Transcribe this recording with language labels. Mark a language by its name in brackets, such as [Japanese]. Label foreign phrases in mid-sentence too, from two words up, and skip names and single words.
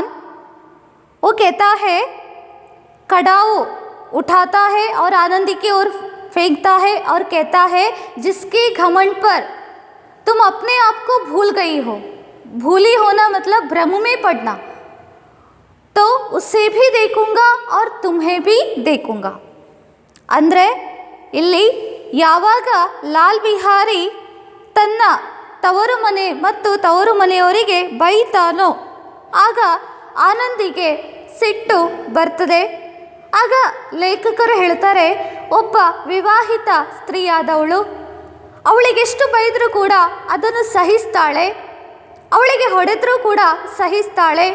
[Hindi] वो कहता है, खड़ाऊ उठाता है और आनंदी की ओर फेंकता है और कहता है, जिसके घमंड पर तुम अपने आप को भूल गई हो। भूली होना मतलब भ्रम में पड़ना। तो उसे भी देखूंगा और तुम्हें भी देखूंगा। [Kannada] ಅಂದ್ರೆ ಇಲ್ಲಿ ಯಾವಾಗ ಲಾಲ್ ಬಿಹಾರಿ ತನ್ನ ತವರು ಮನೆ ಮತ್ತು ತವರು ಮನೆಯವರಿಗೆ ಬೈತಾನೋ ಆಗ ಆನಂದಿಗೆ ಸಿಟ್ಟು ಬರ್ತದೆ. ಆಗ ಲೇಖಕರು ಹೇಳ್ತಾರೆ, ಒಬ್ಬ ವಿವಾಹಿತ ಸ್ತ್ರೀಯಾದವಳು ಅವಳಿಗೆಷ್ಟು ಬೈದರೂ ಕೂಡ ಅದನ್ನು ಸಹಿಸ್ತಾಳೆ, ಅವಳಿಗೆ ಹೊಡೆದರೂ ಕೂಡ ಸಹಿಸ್ತಾಳೆ.